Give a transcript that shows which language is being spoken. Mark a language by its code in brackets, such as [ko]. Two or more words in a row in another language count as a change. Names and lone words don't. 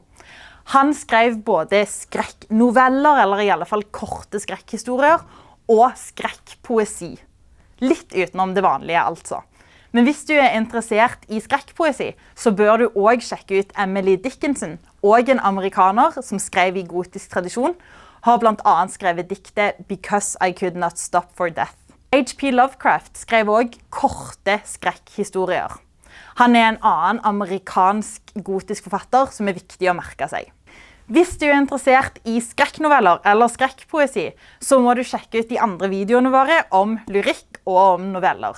[no] Han skrev både skrekknoveller, eller i alle fall korte skrekkhistorier, og skrekkpoesi. Litt utenom det vanlige, altså. Men hvis du er interessert i skrekkpoesi, så bør du også sjekke ut Emily Dickinson, og en amerikaner som skrev i gotisk tradisjon, har blant annet skrevet diktet Because I Could Not Stop for Death. H.P. Lovecraft skrev også korte skrekkhistorier. Han er en annen amerikansk gotisk forfatter som er viktig å merke seg. Hvis du er interessert i skrekknoveller eller skrekkpoesi, så må du sjekke ut de andre videoene våre om lyrikk og om noveller.